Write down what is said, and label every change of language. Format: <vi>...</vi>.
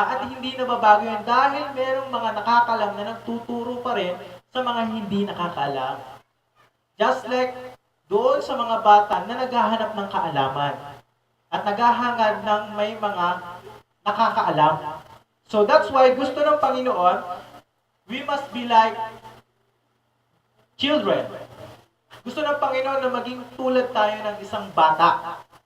<tl>At hindi na babago yun dahil merong mga nakakalam na nagtuturo pa rin sa mga hindi nakakaalam.</tl> <en>Just like</en> <tl>doon sa mga bata na naghahanap ng kaalaman at naghahangad ng may mga nakakaalam.</tl> <en>So that's why</en> <tl>gusto ng Panginoon,</tl> <en>we must be like children.</en> <tl>Gusto ng Panginoon na maging tulad tayo ng isang bata.</tl>